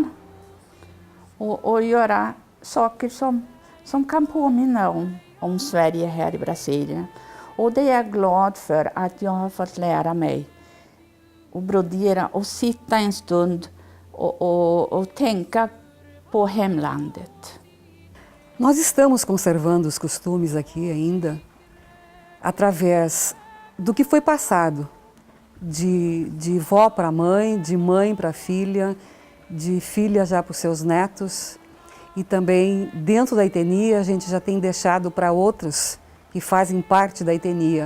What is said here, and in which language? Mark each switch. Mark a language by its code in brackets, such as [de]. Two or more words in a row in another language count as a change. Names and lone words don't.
[sv] Och göra saker som kan påminna om Sverige här i Brasilien. Och det är jag glad för att jag har fått lära mig att brodera och sitta en stund och tänka på hemlandet. [pt] Nós estamos conservando os costumes aqui ainda através do que foi passado, de vó para mãe, de mãe para filha, de filha já para os seus netos. E também dentro da etnia a gente já tem deixado para outros que fazem parte da etnia.